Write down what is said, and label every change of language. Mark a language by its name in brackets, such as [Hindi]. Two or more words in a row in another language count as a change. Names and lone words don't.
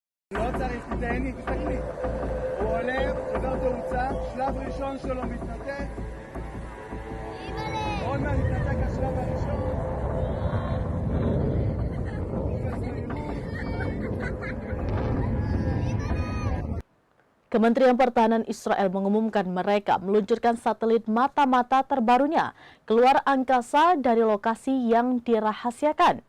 [Hebrew] לא צריך, תתעייני, תסתכלי. הוא עולה, שובר תאוצה, שלב ראשון שלו מתנתק. עוד מעט מתנתק השלב הראשון. [Indonesian] Kementerian Pertahanan Israel mengumumkan mereka meluncurkan satelit mata-mata terbarunya keluar angkasa dari lokasi yang dirahasiakan.